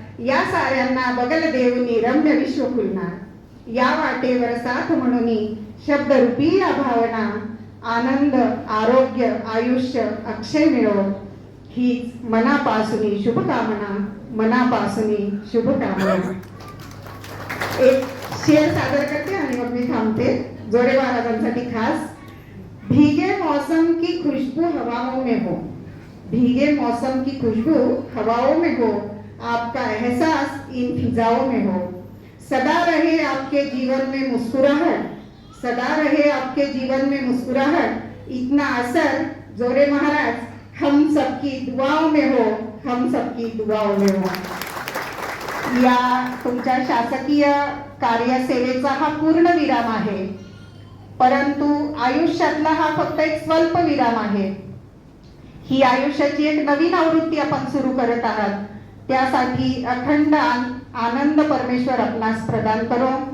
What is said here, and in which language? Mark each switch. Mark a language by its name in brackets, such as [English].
[Marathi] या साऱ्यांना बगल देऊनी रम्य विश्व खुलणार. या वाटेवर साथ म्हणून शब्दरूपी या भावना, आनंद आरोग्य आयुष्य अक्षय मिळो, हीच मनापासून शुभकामना, मनापासून शुभकामना. एक शेर सादर करते आणि मग मी थांबते. जोडे महाराजांसाठी खास. [Hindi] भीगे मौसम की खुशबू हवाओं में हो, भीगे मौसम की खुशबू हवाओं में हो, आपका एहसास इन फिजाओं में हो. सदा रहे आपके जीवन में मुस्कुराहट, सदा रहे आपके जीवन में मुस्कुराहट. इतना असर जोरे महाराज हम सबकी दुआओं में हो, हम सबकी दुआओं में हो. [Marathi] या तुमच्या शासकीय कार्यसेवेचा हा पूर्ण विराम आहे, परंतु आयुष्यातला हा फक्त एक स्वल्प विराम आहे. ही आयुष्याची एक नवीन आवृत्ती आपण सुरू करत आहात. त्यासाठी अखंड आनंद परमेश्वर आपणास प्रदान करो.